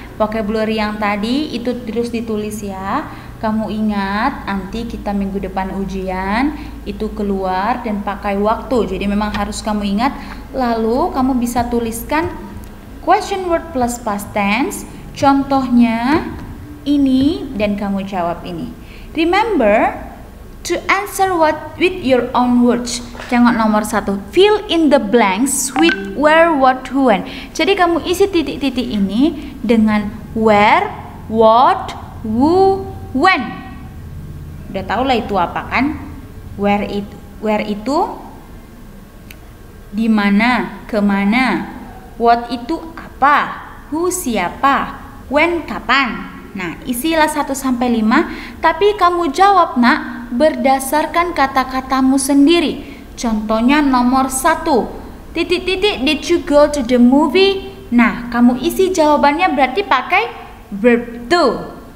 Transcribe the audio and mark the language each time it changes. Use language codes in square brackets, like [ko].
[id] Vocabulary yang tadi itu terus ditulis ya. Kamu ingat, nanti kita minggu depan ujian itu keluar dan pakai waktu. Jadi memang harus kamu ingat. Lalu kamu bisa tuliskan question word plus past tense. Contohnya ini dan kamu jawab ini. [en] Remember to answer what with your own words. [id] Tengok nomor 1. [en] Fill in the blanks with where, what, who, when. [id] Jadi kamu isi titik-titik ini dengan where, what, who, when. Udah tau lah itu apa kan? Where itu di mana, kemana. What itu apa? Who siapa? When kapan? Nah, isilah 1-5, tapi kamu jawab, nak, berdasarkan kata-katamu sendiri. Contohnya nomor 1. Titik-titik, [en] did you go to the movie? [id] Nah, kamu isi jawabannya berarti pakai verb to.